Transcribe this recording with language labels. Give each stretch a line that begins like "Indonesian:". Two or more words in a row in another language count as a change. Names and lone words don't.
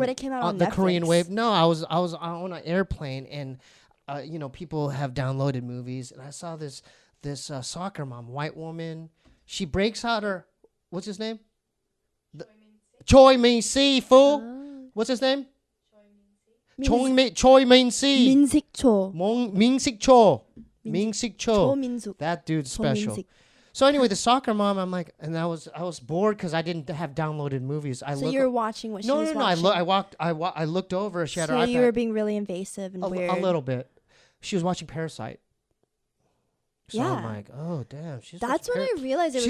English: When it came out on the Netflix. Korean wave? No, I was on an airplane and people have downloaded movies and I saw this soccer mom, white woman. She breaks out her what's his name? Choi Min-si, fool. Oh. What's his name? Choi Choi Min-si. Min-sik Cho. Min-sik Cho. Min-sik Cho Cho. Min-suk. That dude's Cho special. Min-sik. So anyway, the soccer mom, I'm like, and I was bored because I didn't have downloaded movies. So you were watching what she was No. watching. I looked over. She had her So iPad. you were being really invasive and weird. A little bit. She was watching Parasite. So I'm Yeah. like, oh damn, That's when I realized it was